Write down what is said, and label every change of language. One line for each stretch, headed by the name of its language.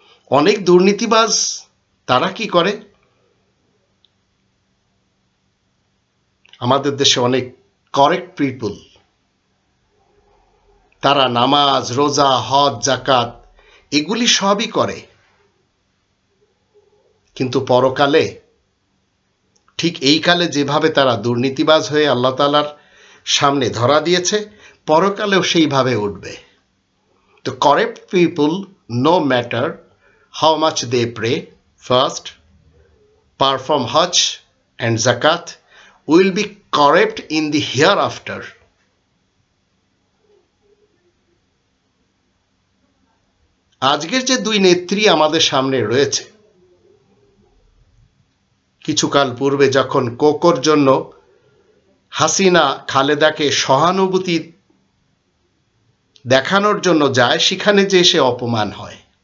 Bangla: অনেক দুর্নীতিবাজ তারা কি করে, আমাদের দেশে অনেক কারেক্ট পিপল, তারা নামাজ, রোজা, হজ, যাকাত এগুলি সবই করে, কিন্তু পরকালে ঠিক এই কালে যেভাবে তারা দুর্নীতিবাজ হয়ে আল্লাহ তাআলার সামনে ধরা দিয়েছে, পরকালেও সেইভাবে উঠবে।
English: তো correct people, no matter how much they pray, fast, perform hajj and zakat, will be corrupt in the hereafter.
Bangla: আজকের যে দুই নেত্রী আমাদের সামনে রয়েছে, কিছুকাল পূর্বে যখন কোকোর জন্য হাসিনা খালেদাকে সহানুভূতি দেখানোর জন্য যায়, সেখানে যে সে অপমান হয়।